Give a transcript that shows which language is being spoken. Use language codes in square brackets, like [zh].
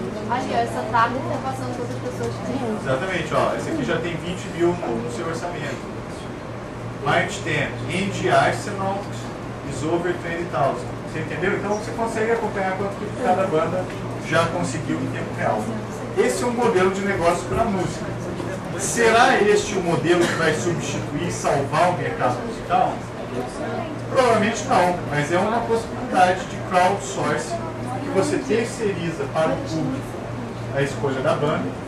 [pt] Ali, ó, essa tarde tá passando todas as pessoas que têm. exatamente, ó, esse aqui já tem 20 mil no seu orçamento. [en] March 10, Indie Arsenal is over 20,000. [pt] Você entendeu? Então você consegue acompanhar quanto que cada banda já conseguiu em tempo real. Esse é um modelo de negócio para música. Será este o modelo que vai substituir e salvar o mercado musical? Provavelmente não, mas é uma possibilidade de crowdsourcing que você terceiriza para o público a escolha da banda.